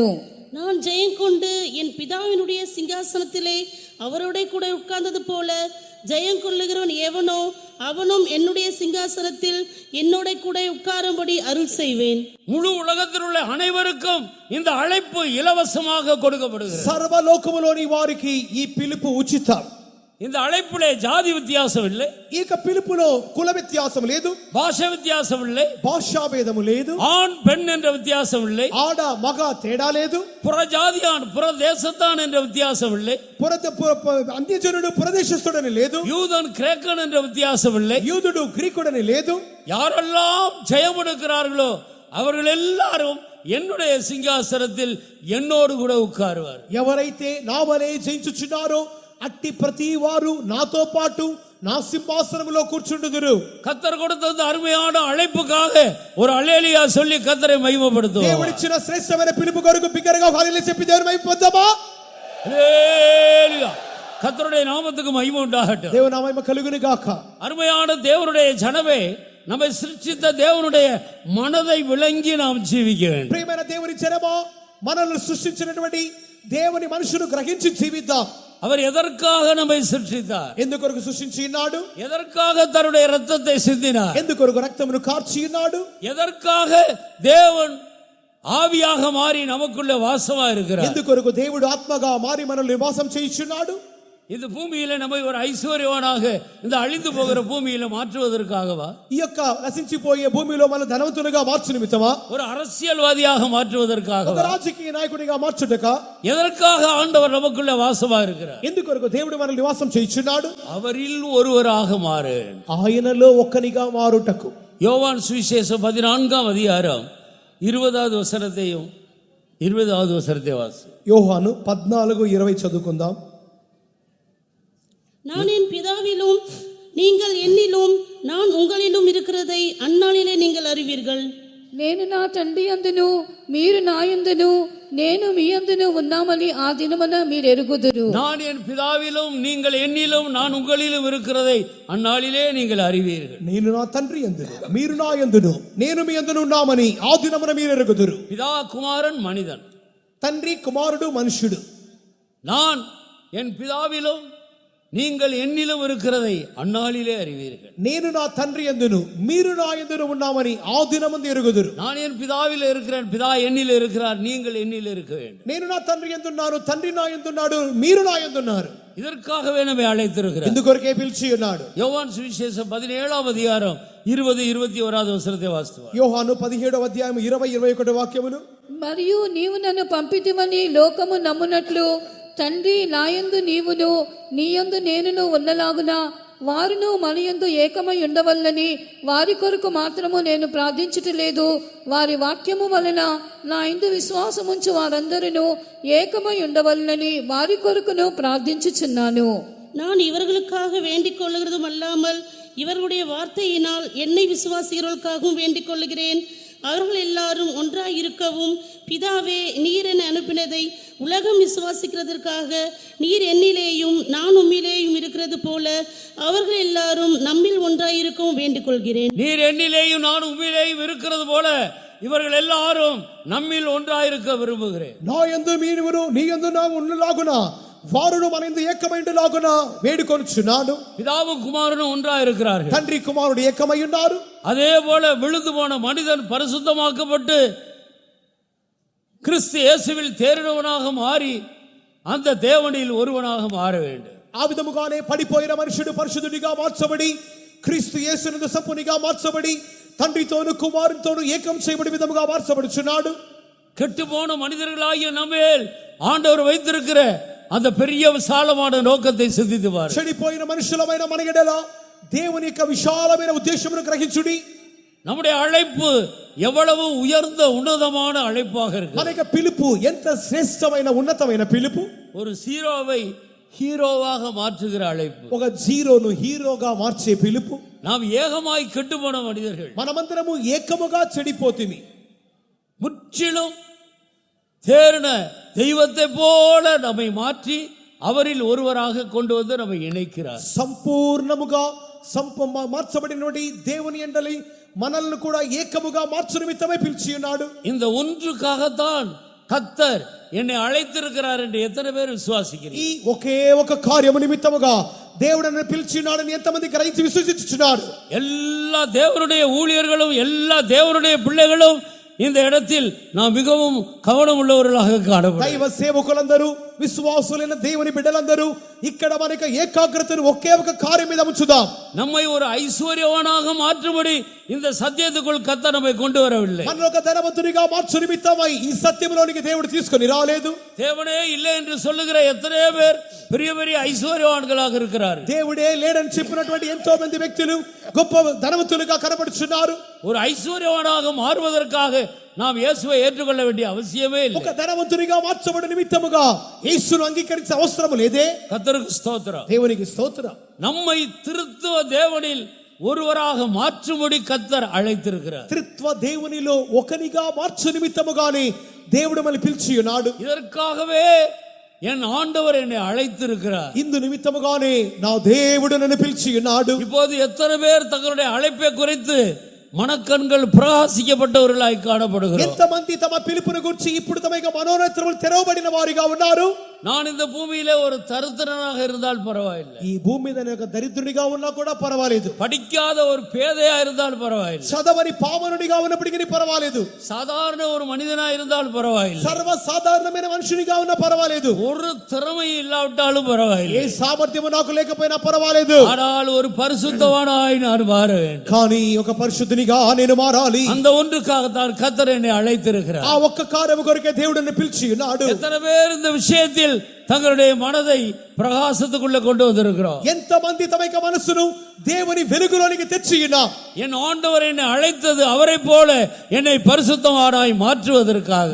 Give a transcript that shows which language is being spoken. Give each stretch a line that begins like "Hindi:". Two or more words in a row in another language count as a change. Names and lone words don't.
Tamil: நான் ஜெயம் கொண்டு என் பிதாவினுடைய சிங்காசனத்திலே அவரோட கூட உட்கார்ந்தது போல ஜெயம் கொள்ளுகிறவன் எவனோ அவனும் என்னுடைய சிங்காசனத்தில் என்னோட கூட உட்காரும்படி அருள் செய்வேன். முழு உலகத்தில் உள்ள அனைவருக்கும் இந்த அழைப்பு இலவசமாக கொடுக்கப்படுகிறது.
Telugu: సర్వలోకములోని వారికి ఈ పిలుపు ఉచితం.
Tamil: இந்த அழைப்பிலே ஜாதி வித்தியாசம் இல்லை,
Telugu: ఈ పిలుపులో కుల వ్యత్యాసం లేదు,
Tamil: பாஷை வித்தியாசம் இல்லை,
Telugu: భాషా భేదము లేదు,
Tamil: ஆண் பெண் என்ற வித்தியாசம் இல்லை,
Telugu: ఆడ మగ తేడా లేదు,
Tamil: புற ஜாதியான் புற தேசத்தான் என்ற வித்தியாசம் இல்லை,
Telugu: అన్యజనుడు పురదేశస్థుడని లేదు,
Tamil: யூதன் கிரேக்கன் என்ற வித்தியாசம் இல்லை,
Telugu: యూదుడు గ్రీకుడని లేదు.
Tamil: யாரெல்லாம் ஜெயம் எடுக்கிறார்களோ அவர்கள் எல்லாரும் என்னுடைய சிங்காசனத்தில் என்னோடு கூட உட்காருவார்.
Telugu: ఎవరైతే నా వలె జయించుచున్నారో అట్టి ప్రతి వారు నాతో పాటు నా సింహాసనములో కూర్చుండుదురు.
Tamil: கர்த்தர் கொடுத்த இந்த அருமையான அழைப்புக்காக ஒரு அல்லேலூயா சொல்லி கர்த்தரை மகிமைப்படுத்துவோம்.
Telugu: దేవుడిచ్చిన శ్రేష్టమైన పిలుపు కొరకు బిగ్గరగా హల్లెలూయా చెప్పి దేవుని మహిమపొందుదామా?
Tamil: அல்லேலூயா. கர்த்தருடைய நாமத்துக்கு மகிமை உண்டாகட்டும்.
Telugu: దేవుని నామము కలుగును గాక.
Tamil: அருமையான தேவனுடைய ஜனமே, நம்மை சிருஷ்டித்த தேவனுடைய மனதை விளங்கி நாம் ஜீவிக்க வேண்டும்.
Telugu: ప్రియమైన దేవుని జనమా, మనల్ని సృష్టించినటువంటి దేవుని మనసును గ్రహించి జీవిద్దాం.
Tamil: அவர் எதற்காக நம்மை சிருஷ்டித்தார்?
Telugu: ఎందుకొరకు సృష్టించి ఉన్నాడు?
Tamil: எதற்காக தன்னுடைய இரத்தத்தை சிந்தினார்?
Telugu: ఎందుకొరకు రక్తమును కార్చి ఉన్నాడు?
Tamil: எதற்காக தேவன் ஆவியாக மாறி நமக்குள்ள வாசமா இருக்கிறார்?
Telugu: ఎందుకొరకు దేవుడు ఆత్మగా మారి మనల్ని నివాసం చేయించున్నాడు?
Tamil: இந்த பூமியில நம்மை ஒரு ஐஸ்வர்யவானாக இந்த அழிந்து போகிற பூமியில மாற்றுவதற்காகவா?
Telugu: ఈ యొక్క నశించిపోయే భూమిలో మన ధనవంతులుగా మార్చు నిమిత్తమా?
Tamil: ஒரு அரசியல்வாதியாக மாற்றுவதற்காகவா?
Telugu: ఒక రాజకీయ నాయకుడిగా మార్చుటక?
Tamil: எதற்காக ஆண்டவர் நமக்குள்ள வாசமா இருக்கிறார்?
Telugu: ఎందుకొరకు దేవుడు మనల్ని నివాసం చేయించున్నాడు?
Tamil: அவரில் ஒருவராக மாறு.
Telugu: ఆయనలో ఒక్కనిగా మారుటకు.
Tamil: யோவான் சுவிசேஷம் 14ஆம் அதிகாரம் 20வது வசனத்தையும் 20வது வசனத்தை வாசி.
Telugu: యోహాను 14:20 చదువుకుందాం.
Tamil: நான் என் பிதாவிலும் நீங்கள் என்னிலும் நான் உங்களிலும் இருக்கிறதை அந்நாளிலே நீங்கள் அறிவீர்கள்.
Telugu: నేను నా తండ్రి అందును మీరు నా యందును నేను మీ యందును ఉన్నామని ఆ దినమున మీరు ఎరుగుదురు.
Tamil: நான் என் பிதாவிலும் நீங்கள் என்னிலும் நான் உங்களிலும் இருக்கிறதை அந்நாளிலே நீங்கள் அறிவீர்கள்.
Telugu: నేను నా తండ్రి యందును మీరు నా యందును నేను మీ యందును ఉన్నామని ఆ దినమున మీరు ఎరుగుదురు.
Tamil: பிதா குமாரன் மனிதன்,
Telugu: తండ్రి కుమారుడు మనుష్యుడు.
Tamil: நான் என் பிதாவிலும் நீங்கள் என்னிலும் இருக்கிறதை அந்நாளிலே அறிவீர்கள்.
Telugu: నేను నా తండ్రి యందును మీరు నా యందును ఉన్నామని ఆ దినమందు ఎరుగుదురు.
Tamil: நான் என் பிதாவில் இருக்கிறேன், பிதா என்னில் இருக்கிறார், நீங்கள் என்னில் இருக்க வேண்டும்.
Telugu: నేను నా తండ్రి యందున్నాను తండ్రి నా యందున్నాడు మీరు నా యందున్నారు.
Tamil: இதற்காகவே நம்மை அழைத்திருக்கிறார்.
Telugu: ఎందుకొరకే పిలిచి ఉన్నాడు?
Tamil: யோவான் சுவிசேஷம் 17ஆம் அதிகாரம் 20-21வது வசனத்தை வாசித்துவார்.
Telugu: యోహాను 17వ అధ్యాయం 20-21 వాక్యములు. మరియు నీవు నన్ను పంపితివని లోకము నమ్మునట్లు తండ్రి నాయందు నీవును నీయందు నేనును ఉన్నలాగున వారును మనయందు ఏకమై ఉండవల్లని వారి కొరకు మాత్రము నేను ప్రార్థించుటలేదు, వారి వాక్యము వలన నా యందు విశ్వాసముంచు వారందరూ ఏకమై ఉండవల్లని వారి కొరకును ప్రార్థించుచున్నాను.
Tamil: நான் இவர்களுக்காக வேண்டிக் கொள்ளுகிறதும் அல்லாமல் இவர்களுடைய வார்த்தையினால் என்னை விசுவாசிகளுக்காகவும் வேண்டிக் கொள்ளுகிறேன். அவர்கள் எல்லாரும் ஒன்றாய் இருக்கவும் பிதாவே நீர் என அனுப்பினதை உலகம் விசுவாசிக்கிறதற்காக நீர் என்னிலேயும் நான் உம்மிலேயும் இருக்கிறது போல அவர்கள் எல்லாரும் நம்மில் ஒன்றாய் இருக்கவும் வேண்டிக் கொள்கிறேன். நீர் என்னிலேயும் நான் உம்மிலேயும் இருக்கிறது போல இவர்கள் எல்லாரும் நம்மில் ஒன்றாயிருக்க விரும்புகிறேன்.
Telugu: నా యందు మీరును నీ యందు నా ఉన్నలాగున వారును మన యందు ఏకమైండులాగున వేడుకొనుచున్నాను.
Tamil: பிதாவும் குமாரனும் ஒன்றாயிருக்கிறார்கள்.
Telugu: తండ్రి కుమారుడు ఏకమై ఉన్నారు.
Tamil: அதே போல விழுந்து போன மனிதன் பரிசுத்தமாக்கப்பட்டு கிறிஸ்து இயேசுவில் தேறினவனாக மாறி அந்த தேவனில் ஒருவனாக மாற வேண்டும்.
Telugu: ఆ విధముగానే పడిపోయిన మనుషుడు పరిశుద్ధుడిగా మార్చబడి క్రీస్తు యేసునందు సంపూర్ణంగా మార్చబడి తండ్రితోను కుమారునితోను ఏకం చేయబడి విధముగా మార్చబడుచున్నాడు.
Tamil: கெட்டு போன மனிதர்களாகிய நம்மேல் ஆண்டவர் வைத்திருக்கிற அந்த பெரிய விசாலமான நோக்கத்தை சிந்தித்து பாருங்கள்.
Telugu: చెడిపోయిన మనుషులమైన మన ఎడల దేవుని యొక్క విశాలమైన ఉద్దేశమును గ్రహించుడి.
Tamil: நம்முடைய அழைப்பு எவ்வளவு உயர்ந்த உன்னதமான அழைப்பாக இருக்கு.
Telugu: మన యొక్క పిలుపు ఎంత శ్రేష్టమైన ఉన్నతమైన పిలుపు.
Tamil: ஒரு ஜீரோவை ஹீரோவாக மாற்றுகிற அழைப்பு.
Telugu: ఒక జీరోను హీరోగా మార్చే పిలుపు.
Tamil: நாம் ஏகமாய் கெட்டு போன மனிதர்கள்,
Telugu: మనమందరము ఏకముగా చెడిపోతిమి.
Tamil: முற்றிலும் தேறின தெய்வத்தை போல நம்மை மாற்றி அவரில் ஒருவராக கொண்டு வந்து நம்மை இணைக்கிறார்.
Telugu: సంపూర్ణముగా మార్చబడినటువంటి దేవుని యందలి మనల్ని కూడా ఏకముగా మార్చు నిమిత్తమే పిలిచి ఉన్నాడు.
Tamil: இந்த ஒன்றுக்காகத்தான் கர்த்தர் என்னை அழைத்திருக்கிறார் என்று எத்தனை பேர் விசுவாசிக்கிறீர்கள்?
Telugu: ఈ ఒకే ఒక కార్యము నిమిత్తముగా దేవుడు నన్ను పిలిచినాడని ఎంతమంది గ్రహించి విశ్వసించుచున్నారు?
Tamil: எல்லா தேவனுடைய ஊழியர்களும் எல்லா தேவனுடைய பிள்ளைகளும் இந்த இடத்தில் நாம் மிகவும் கவனம் உள்ளவர்களாக காணப்படுகிறோம்.
Telugu: దైవ సేవకులందరూ విశ్వాసులైన దేవుని బిడ్డలందరూ ఇక్కడ మనకు ఏకాగ్రతను ఒకే ఒక కార్యం మీద ఉంచుదాం.
Tamil: நம்மை ஒரு ஐஸ்வர்யவானாக மாற்றும்படி இந்த சத்தியத்துக்குள் கர்த்தர் நம்மை கொண்டு வரவில்லை.
Telugu: మనలో ఒక ధనవంతునిగా మార్చు నిమిత్తమై ఈ సత్యంలోనికి దేవుడు తీసుకొని రాలేదు.
Tamil: தேவனே இல்லை என்று சொல்லுகிற எத்தனையோ பேர் பெரிய பெரிய ஐஸ்வர்யவான்களாக இருக்கிறார்கள்.
Telugu: దేవుడే లేడని చెప్పినటువంటి ఎంతో మంది వ్యక్తులు గొప్ప ధనవంతులుగా కనబడుచున్నారు.
Tamil: ஒரு ஐஸ்வர்யவானாக மாறுவதற்காக நாம் இயேசுவை ஏற்றுக்கொள்ள வேண்டிய அவசியமே இல்லை.
Telugu: ఒక ధనవంతునిగా మార్చబడి నిమిత్తముగా యేసును అంగీకరించే అవసరం లేదే.
Tamil: கர்த்தருக்கு ஸ்தோத்திரம்.
Telugu: దేవునికి స్తోత్రం.
Tamil: நம்மை திருத்துவ தேவனில் ஒருவராக மாற்றும்படி கர்த்தர் அழைத்திருக்கிறார்.
Telugu: త్రిత్వ దేవునిలో ఒకనిగా మార్చు నిమిత్తముగానే దేవుడు మనల్ని పిలిచి ఉన్నాడు.
Tamil: இதற்காகவே என் ஆண்டவர் என்னை அழைத்திருக்கிறார்.
Telugu: ఇందు నిమిత్తముగానే నా దేవుడు నన్ను పిలిచి ఉన్నాడు.
Tamil: இப்போது எத்தனை பேர் தங்களுடைய அழைப்பை குறித்து மனக்கண்கள் பிரகாசிக்கப்பட்டவர்களாய் காணப்படுகிறோம்.
Telugu: ఎంతమంది తమ పిలుపును గురించి ఇప్పుడు తమ యొక్క మనోనేత్రములు తెరవబడిన వారిగా ఉన్నారు?
Tamil: நான் இந்த பூமியிலே ஒரு தரித்திரனாக இருந்தால் பரவாயில்லை,
Telugu: ఈ భూమి మీద నేను ఒక దరిద్రునిగా ఉన్నా కూడా పర్వాలేదు,
Tamil: படிக்காத ஒரு பேதையா இருந்தால் பரவாயில்லை,
Telugu: చదవని పామనునిగా ఉన్నప్పటికీ పర్వాలేదు,
Tamil: சாதாரண ஒரு மனிதனா இருந்தால் பரவாயில்லை,
Telugu: సర్వ సాధారణమైన మనుషునిగా ఉన్నా పర్వాలేదు,
Tamil: ஒரு திறமை இல்லாவிட்டாலும் பரவாயில்லை,
Telugu: ఏ సామర్థ్యము నాకు లేకపోయినా పర్వాలేదు,
Tamil: ஆனால் ஒரு பரிசுத்தவானாய் நான் மாற வேண்டும்.
Telugu: కానీ ఒక పరిశుద్ధునిగా నేను మారాలి.
Tamil: அந்த ஒன்றுக்காகத்தான் கர்த்தர் என்னை அழைத்திருக்கிறார்.
Telugu: ఆ ఒక్క కార్యము కొరకే దేవుడు నన్ను పిలిచి ఉన్నాడు.
Tamil: எத்தனை பேர் இந்த விஷயத்தில் தங்களுடைய மனதை பிரகாசத்துக்குள்ள கொண்டு வந்திருக்கிறோம்?
Telugu: ఎంతమంది తమ యొక్క మనసును దేవుని వెలుగులోనికి తెచ్చి ఉన్నాం?
Tamil: என் ஆண்டவர் என்னை அழைத்தது அவரை போல என்னை பரிசுத்தவானாய் மாற்றுவதற்காக.